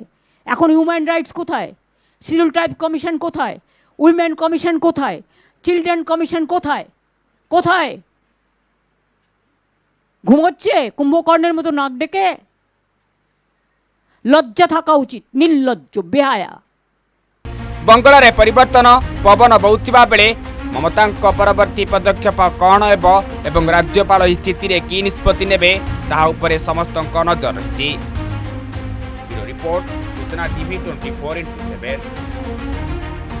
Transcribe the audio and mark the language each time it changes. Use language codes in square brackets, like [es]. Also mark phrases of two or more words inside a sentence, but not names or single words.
[bn] এখন [en] human rights [bn] কোথায়? শিডিউল ট্রাইব কমিশন কোথায়? উইমেন কমিশন কোথায়? চিলড্রেন কমিশন কোথায়? কোথায়? ঘুমোচ্ছে কুম্ভকর্ণের মতো নাক ডেকে? লজ্জা থাকা উচিত, নির্লজ্জ বেহায়া। [or] ବଙ୍ଗଳାରେ ପରିବର୍ତ୍ତନ ପବନ ବହୁଥିବା ବେଳେ ମମତାଙ୍କ ପରବର୍ତ୍ତୀ ପଦକ୍ଷେପ କ'ଣ ହେବ ଏବଂ ରାଜ୍ୟପାଳ ଏହି ସ୍ଥିତିରେ କି ନିଷ୍ପତ୍ତି ନେବେ ତାହା ଉପରେ ସମସ୍ତଙ୍କ ନଜର ରହିଛି। ରିପୋର୍ଟ ସୂଚନା TV 24x7।